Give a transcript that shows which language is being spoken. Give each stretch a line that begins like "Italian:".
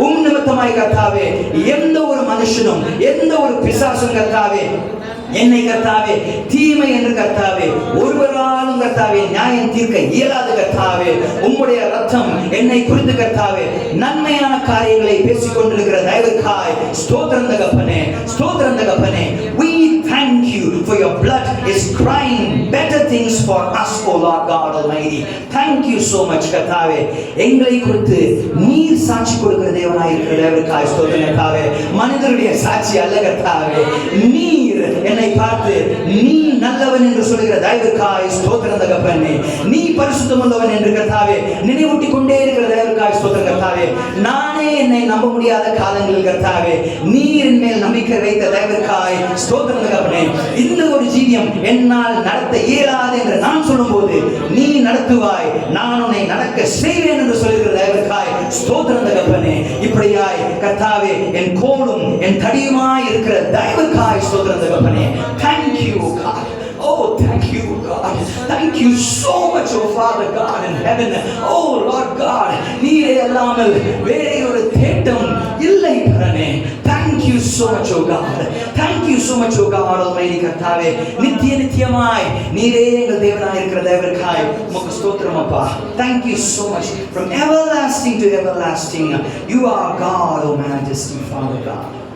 Tamil: நிமித்தமாய் கர்த்தாவே எந்த ஒரு மனுஷனும் எந்த ஒரு பிசாசும் கர்த்தாவே என்னை கர்த்தாவே தீமை என்று கர்த்தாவே ஒருவராலும் கர்த்தாவே நியாயம் தீர்க்க இயலாது கர்த்தாவே. உம்முடைய ரத்தம் என்னை குறித்து கர்த்தாவே நன்மையான காரியங்களை பேசிக் கொண்டிருக்கிற தயவுக்காய் ஸ்தோத்திரம் தகப்பனே, ஸ்தோத்திரம் தகப்பனே.
English: We thank you for your blood is crying better things for us O Lord God Almighty. Thank you so much கர்த்தாவே.
Tamil: எங்களை குறித்து நீர் சாட்சி கொடுக்கிற தேவனாய் இருக்கிற தேவனுக்காய் ஸ்தோத்திரம் கர்த்தாவே. மனிதருடைய சாட்சி அல்ல கர்த்தாவே, நீர் என்னை பார்த்து நீ நல்லவன் என்று சொல்லுகிற தயவுக்காய் ஸ்தோத்திரம் தகப்பனே. நீ பரிசுத்தமுள்ளவன் என்று கர்த்தாவே நினைவூட்டி கொண்டே இருக்கிற தயவுக்காய் ஸ்தோத்திரம் கர்த்தாவே. நானே என்னை நம்ப முடியாத காலங்களில் கர்த்தாவே நீர் என் மேல் நம்பிக்கை வைத்த தயவுக்காய் ஸ்தோத்திரம் தகப்பனே. தகப்பனே, இந்த ஒரு ஜீவியம் என்னால் நடத்த இயலாது என்று நான் சொல்லும்போது நீ நடத்துவாய், நான் உன்னை நடக்க செய்வேன் என்று சொல்லுகிற தயவுக்காய் ஸ்தோத்திரம் தகப்பனே. இப்படியாய் கர்த்தாவே என் கோலும் என் தடியுமாய் இருக்கிற தயவுக்காய் ஸ்தோத்திரம் தகப்பனே.
English: Thank you God. Oh, thank you God. Thank you so much, oh Father God in heaven. Oh Lord God,
Tamil: நீரே அல்லாமல் வேறே ஒரு தேட்டம் இல்லை பரனே.
English: Thank you so much, oh God. Thank you so much, oh God Almighty கர்த்தாவே.
Tamil: நித்தியமாய் நீரே எங்கள் தேவனாய் இருக்கிற தேவனுக்காய் உமக்கு ஸ்தோத்திரம் அப்பா.
English: Thank you so much. From everlasting to everlasting, you are God, oh majesty, Father God.